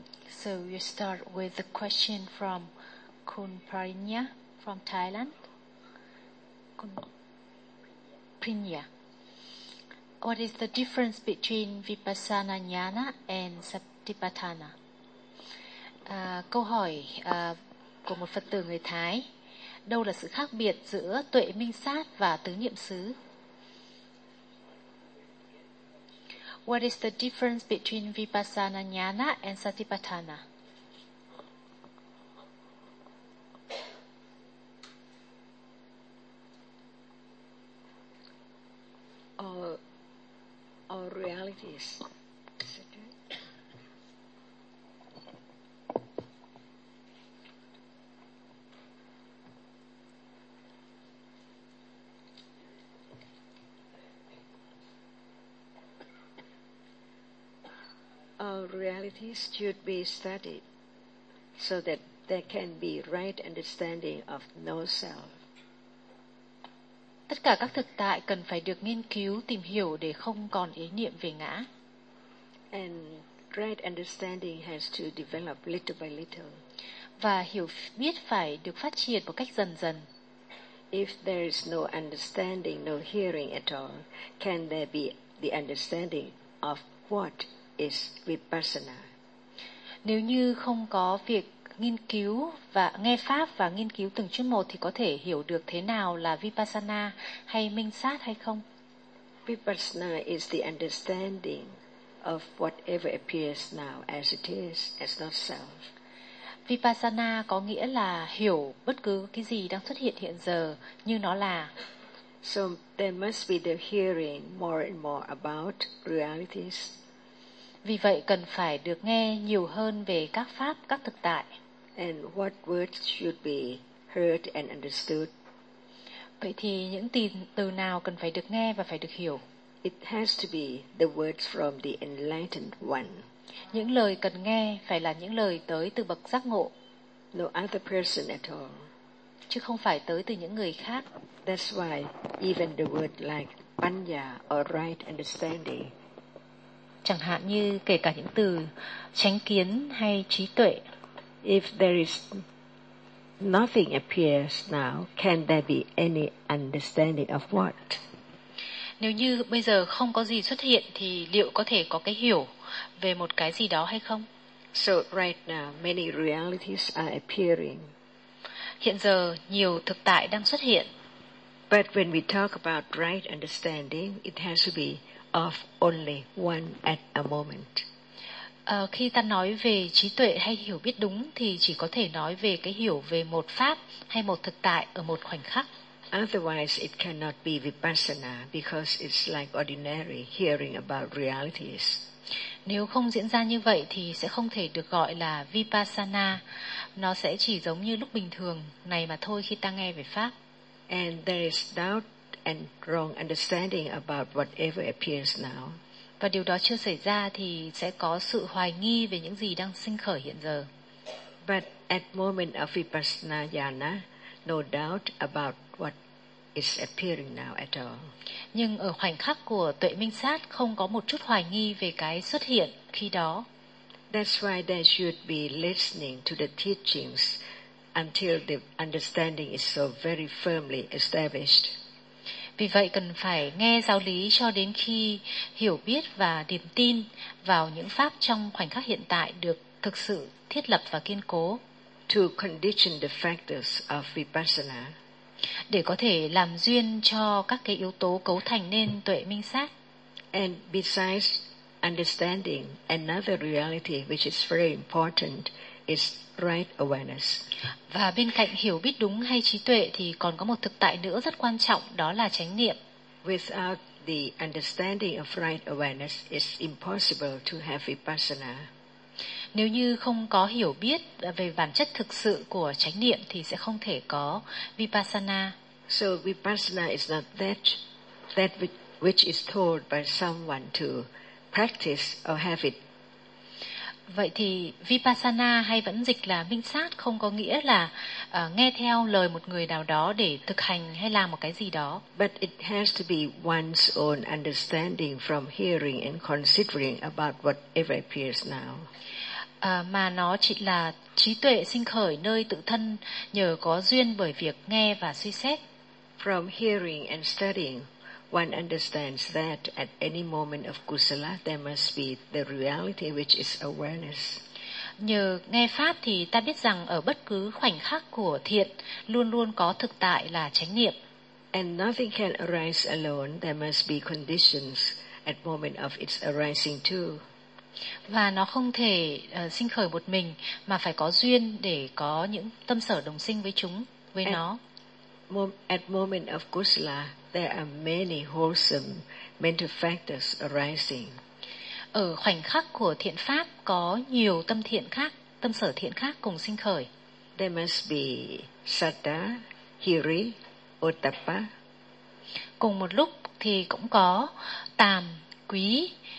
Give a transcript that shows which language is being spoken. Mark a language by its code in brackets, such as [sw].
[en] So we start with a question from Kun Prinya from Thailand. Kun Prinya. What is the difference between Vipassana Jnana and Satipatthana? [vi] Câu hỏi của một Phật tử người Thái. Đâu là sự khác biệt giữa tuệ minh sát và tứ niệm xứ? [en] What is the difference between Vipassana Jnana and Satipatthana? Our realities. Our realities should be studied so that there can be right understanding of no self. [vi] Tất cả các thực tại cần phải được nghiên cứu, tìm hiểu để không còn ý niệm về ngã. [en] And right understanding has to develop little by little. [vi] Và hiểu biết phải được phát triển một cách dần dần. [en] If there is no understanding, no hearing at all, can there be the understanding of what is Vipassana? [vi] Nếu như không có việc nghiên cứu và nghe pháp và nghiên cứu từng chút một thì có thể hiểu được thế nào là Vipassana hay minh sát hay không? [en] Vipassana is the understanding of whatever appears now as it is, as not self. [vi] Vipassana có nghĩa là hiểu bất cứ cái gì đang xuất hiện hiện giờ như nó là. [en] So there must be the hearing more and more about realities. [vi] Vì vậy cần phải được nghe nhiều hơn về các pháp, các thực tại. [en] And what words should be heard and understood? [vi] Vậy thì những từ nào cần phải được nghe và phải được hiểu? [en] It has to be the words from the enlightened one. [vi] Những lời cần nghe phải là những lời tới từ bậc giác ngộ. [en] No other person at all. [vi] Chứ không phải tới từ những người khác. [en] That's why even the word like panya or right understanding. [vi] Chẳng hạn như kể cả những từ chánh kiến hay trí tuệ. [en] If there is nothing appears now, can there be any understanding of what? [vi] Nếu như bây giờ không có gì xuất hiện thì liệu có thể có cái hiểu về một cái gì đó hay không? [en] So right now, many realities are appearing. [vi] Hiện giờ nhiều thực tại đang xuất hiện. [en] But when we talk about right understanding, it has to be of only one at a moment. [vi] Khi ta nói về trí tuệ hay hiểu biết đúng thì chỉ có thể nói về cái hiểu về một pháp hay một thực tại ở một khoảnh khắc. [en] Otherwise it cannot be Vipassana because it's like ordinary hearing about realities. [vi] Nếu không diễn ra như vậy thì sẽ không thể được gọi là Vipassana. Nó sẽ chỉ giống như lúc bình thường này mà thôi khi ta nghe về pháp. [en] And there is doubt and wrong understanding about whatever appears now. [vi] Và điều đó chưa xảy ra thì sẽ có sự hoài nghi về những gì đang sinh khởi hiện giờ. [en] But at moment of Vipassana Jnana, no doubt about what is appearing now at all. [vi] Nhưng ở khoảnh khắc của tuệ minh sát không có một chút hoài nghi về cái xuất hiện khi đó. [en] That's why they should be listening to the teachings until the understanding is so very firmly established. [vi] Vì vậy cần phải nghe giáo lý cho đến khi hiểu biết và niềm tin vào những pháp trong khoảnh khắc hiện tại được thực sự thiết lập và kiên cố. [en] To condition the factors of Vipassana. [vi] Để có thể làm duyên cho các cái yếu tố cấu thành nên tuệ minh sát. [en] And besides understanding, another reality which is very important is right awareness. [vi] Và bên cạnh hiểu biết đúng hay trí tuệ thì còn có một thực tại nữa rất quan trọng, đó là chánh niệm. [en] Without the understanding of right awareness, it's impossible to have Vipassana. [vi] Nếu như không có hiểu biết về bản chất thực sự của chánh niệm thì sẽ không thể có vipassana. [en] So vipassana is not that which is told by someone to practice or have it. [vi] Vậy thì vipassana hay vẫn dịch là minh sát không có nghĩa là nghe theo lời một người nào đó để thực hành hay làm một cái gì đó. [en] But it has to be one's own understanding from hearing and considering about whatever appears now. [vi] Mà nó chỉ là trí tuệ sinh khởi nơi tự thân nhờ có duyên bởi việc nghe và suy xét. [en] From hearing and studying, one understands that at any moment of kusala there must be the reality which is awareness. [vi] Nhờ nghe pháp thì ta biết rằng ở bất cứ khoảnh khắc của thiện luôn luôn có thực tại là chánh niệm. [en] And nothing can arise alone, there must be conditions at moment of its arising too. [vi] Và nó không thể sinh khởi một mình mà phải có duyên để có những tâm sở đồng sinh với chúng với nó. [en] At moment of kusala there are many wholesome mental factors arising. [vi] Ở khoảnh khắc của thiện pháp có nhiều tâm thiện khác, tâm sở thiện khác cùng sinh khởi. [en] There must be sadda, hiri, otapa. [vi] Cùng một lúc thì cũng có tàm, quý,